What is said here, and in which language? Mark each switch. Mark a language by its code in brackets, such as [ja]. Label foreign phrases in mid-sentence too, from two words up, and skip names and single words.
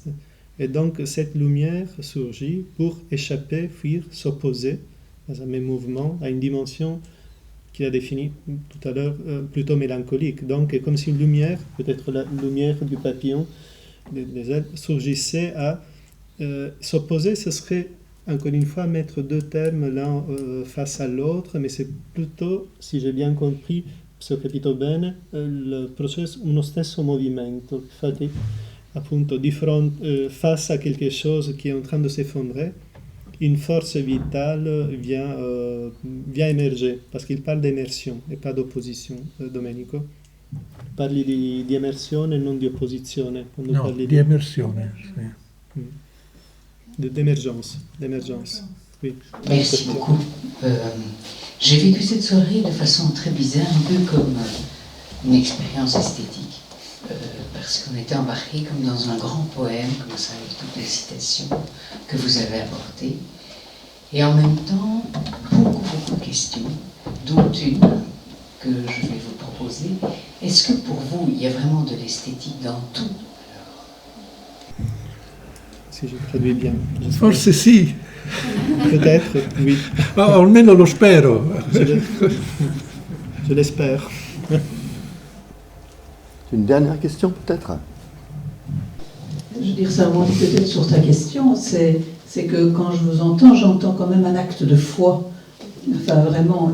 [fr] Et donc cette lumière surgit pour échapper, fuir, s'opposer dans un même mouvement à une dimension qu'il a définie tout à l'heure plutôt mélancolique. Donc comme si une lumière, peut-être la lumière du papillon, des ailes, surgissait à s'opposer. Ce serait encore une fois mettre deux termes l'un face à l'autre, mais c'est plutôt, si j'ai bien compris, [it] se ho capito bene, il processo, uno stesso movimento. Infatti, appunto, [fr] face à quelque chose qui est en train de s'effondrer, une force vitale vient émerger, parce qu'il parle d'immersion et pas d'opposition, Domenico. [it] Parli di immersione e non di opposizione. No, parli di immersione, sì. [fr] D'émergence. Oui. Merci beaucoup. J'ai vécu cette soirée de façon très bizarre, un peu comme une expérience esthétique, parce qu'on était embarqués comme dans un grand poème, comme ça, avec toutes les citations que vous avez apportées, et en même temps, beaucoup de questions, dont une que je vais vous proposer. Est-ce que pour vous, il y a vraiment de l'esthétique dans tout? Si je traduis bien. [it] Forse sì. [fr] Peut-être, oui. [it] Ma almeno lo spero. [fr] Je l'espère. Une dernière question peut-être? Je veux dire, ça rebondit peut-être sur ta question, c'est que quand je vous entends, j'entends quand même un acte de foi. Enfin, vraiment.